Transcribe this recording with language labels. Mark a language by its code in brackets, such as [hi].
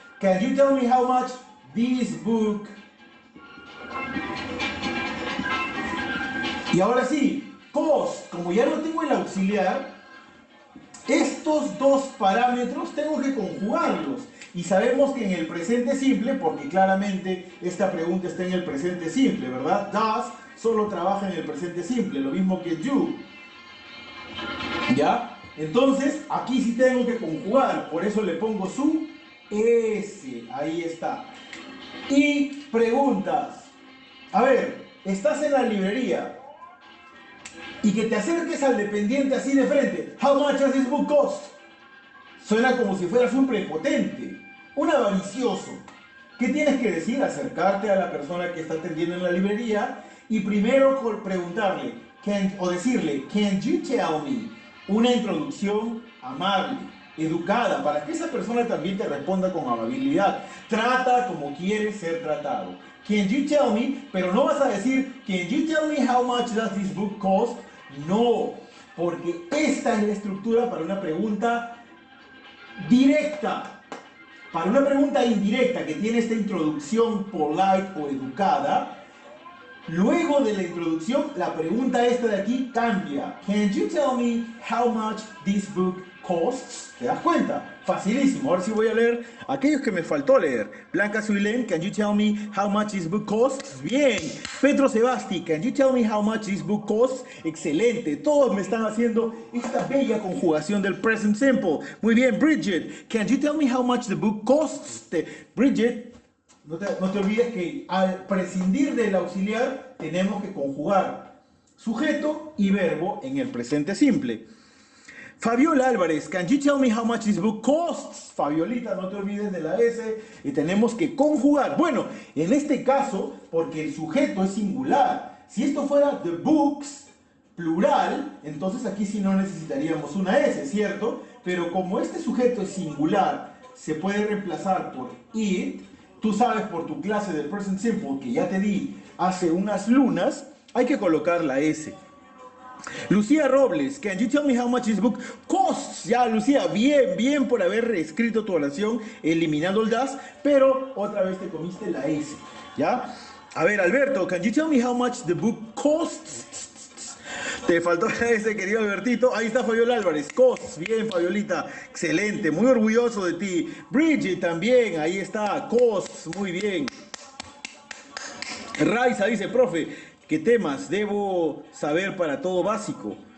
[en] Can you tell me how much this book? [es] Y ahora sí, cost, como ya no tengo el auxiliar, estos dos parámetros tengo que conjugarlos. Y sabemos que en el presente simple, porque claramente esta pregunta está en el presente simple, ¿verdad? Does solo trabaja en el presente simple, lo mismo que do. ¿Ya? Entonces, aquí sí tengo que conjugar, por eso le pongo su S. Ahí está. Y preguntas. A ver, estás en la librería y que te acerques al dependiente así de frente. [en] How much does this book cost? [es] Suena como si fueras un prepotente, un avaricioso. ¿Qué tienes que decir? Acercarte a la persona que está atendiendo en la librería y primero preguntarle, o decirle, [en] can you tell me? [es] Una introducción amable, educada, para que esa persona también te responda con amabilidad. Trata como quieres ser tratado. [en] Can you tell me? [es] Pero no vas a decir, [en] can you tell me how much does this book cost? [es] No, porque esta es la estructura para una pregunta directa. Para una pregunta indirecta que tiene esta introducción polite o educada, luego de la introducción, la pregunta esta de aquí cambia. [en] Can you tell me how much this book costs? [es] ¿Te das cuenta? Facilísimo. Ahora sí voy a leer aquellos que me faltó leer. [en] Blanca Zuilén, can you tell me how much this book costs? [es] Bien. [en] Petro Sebasti, can you tell me how much this book costs? [es] Excelente. Todos me están haciendo esta bella conjugación del present simple. Muy bien. [en] Bridget, can you tell me how much the book costs? [es] Bridget, no te olvides que al prescindir del auxiliar tenemos que conjugar sujeto y verbo en el presente simple. [en] Fabiola Álvarez, can you tell me how much this book costs? [es] Fabiolita, no te olvides de la S y tenemos que conjugar. Bueno, en este caso, porque el sujeto es singular, si esto fuera the books, plural, entonces aquí sí no necesitaríamos una S, ¿cierto? Pero como este sujeto es singular, se puede reemplazar por it. Tú sabes por tu clase de present simple que ya te di hace unas lunas, hay que colocar la S. [en] Lucía Robles, can you tell me how much this book costs? [es] Ya, Lucía, bien por haber reescrito tu oración eliminando el das, pero otra vez te comiste la S, ¿ya? A ver, [en] Alberto, can you tell me how much the book costs? [es] Te faltó la S, querido Albertito. Ahí está Fabiola Álvarez, costs. Bien, Fabiolita, excelente, muy orgulloso de ti. Bridget también, ahí está, costs, muy bien. Raiza dice, profe, ¿qué temas debo saber para todo básico?